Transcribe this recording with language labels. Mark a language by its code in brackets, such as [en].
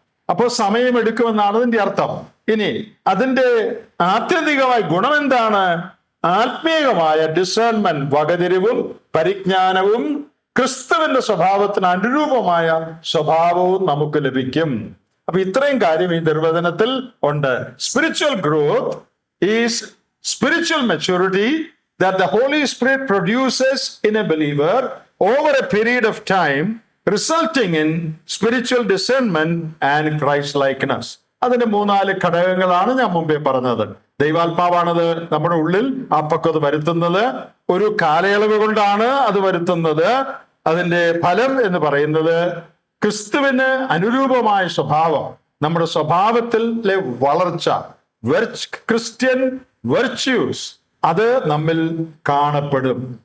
[ml] അപ്പോൾ സമയമെടുക്കുമെന്നാണ് അതിന്റെ അർത്ഥം. ഇനി അതിന്റെ ആത്യന്തികമായ ഗുണം എന്താണ്? ആത്മീയമായ ഡിസേൺമെന്റ്, വകതിരിവും പരിജ്ഞാനവും ക്രിസ്തുവിന്റെ സ്വഭാവത്തിന് അനുരൂപമായ സ്വഭാവവും നമുക്ക് ലഭിക്കും. അപ്പൊ ഇത്രയും കാര്യം ഈ നിർവചനത്തിൽ ഉണ്ട്. [en] Spiritual growth is spiritual maturity that the Holy Spirit produces in a believer over a period of time, resulting in spiritual discernment and Christ-likeness. [ml] അതിന്റെ 3-4 ഘടകങ്ങളാണ് ഞാൻ മുമ്പേ പറഞ്ഞത്. ദൈവാത്മാവാണത് നമ്മുടെ ഉള്ളിൽ ആ പക്വത വരുത്തുന്നത്. ഒരു കാലയളവ് കൊണ്ടാണ് അത് വരുത്തുന്നത്. അതിന്റെ ഫലം എന്ന് പറയുന്നത് ക്രിസ്തുവിന് അനുരൂപമായ സ്വഭാവം, നമ്മുടെ സ്വഭാവത്തിലെ വളർച്ച, ക്രിസ്ത്യൻ വെർച്യൂസ്, അത് നമ്മിൽ കാണപ്പെടും.